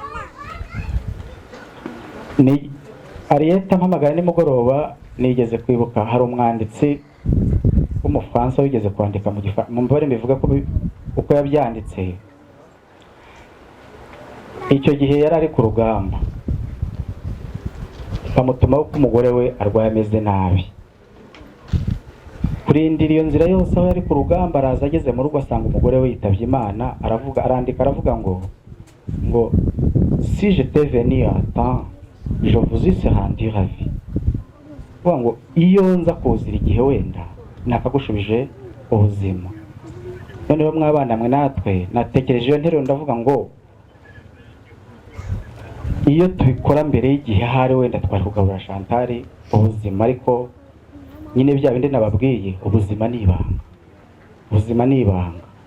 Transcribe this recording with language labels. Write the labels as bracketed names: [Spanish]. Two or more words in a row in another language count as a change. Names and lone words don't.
[Kinyarwanda] Ni Arieta mpamagara nimugoroba, nigeze kwibuka hari umwanditsi w'umufaransa wigeze kwandika mu mbare bivuga ko uko yabyanditse, icyo gihe yari ari ku rugamba, bamutumaho ko umugore we arwaye ameze nabi. Kurindira iyo nzira yose aho yari ku rugamba, araza ageze mu rugo asanga umugore we yitabye Imana. Aravuga ngo [French] si je t'ai venu à temps, je vous eusse rendu ravi. [Kinyarwanda] Kuvuga ngo iyo nza kuzira igihe wenda nakagushubije ubuzima. Noneho mwabana mwe natwe, natekereje iyo nteruro ndavuga ngo iyo tubikora mbere y'igihe, hari wenda twari kugaburira Chantal ubuzima, ariko nyine bya bindi nababwiye, ubuzima ni ibanga, ubuzima ni ibanga.